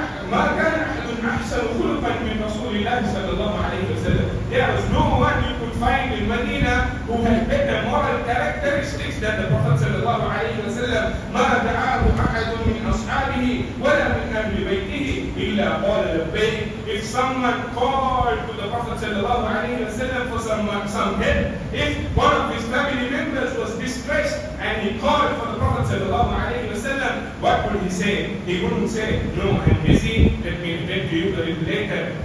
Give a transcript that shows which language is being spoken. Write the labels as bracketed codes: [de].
[ar] ما كان أحد أحسن خلقا من رسول الله صلى الله عليه وسلم. [en] There was no one you could find in Medina who had better moral characteristics than the Prophet صلى الله عليه وسلم. [ar] ما دعاه أحد من أصحابه ولا من أهل بيته إلا قال لبيك. [en] If someone called to the Prophet صلى الله عليه وسلم for some help, if one of his family members was distressed and he called for the Prophet صلى الله عليه وسلم, what would he say? He wouldn't say, no, I'm busy, let me attend to you a little later.